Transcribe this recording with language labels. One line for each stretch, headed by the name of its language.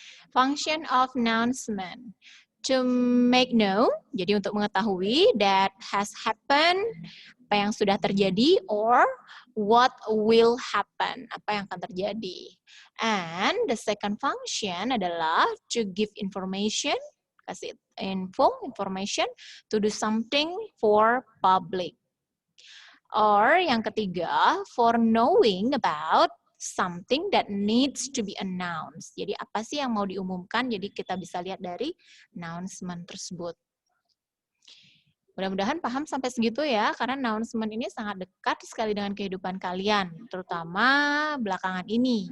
English: Function of announcement. To make known,
Indonesian: jadi untuk mengetahui
English: that has happened,
Indonesian: apa yang sudah terjadi,
English: or what will happen,
Indonesian: apa yang akan terjadi.
English: And the second function adalah to give information, kasih information, to do something for public. Or
Indonesian: yang ketiga,
English: for knowing about something that needs to be announced.
Indonesian: Jadi apa sih yang mau diumumkan? Jadi kita bisa lihat dari announcement tersebut. Mudah-mudahan paham sampai segitu ya, karena announcement ini sangat dekat sekali dengan kehidupan kalian, terutama belakangan ini.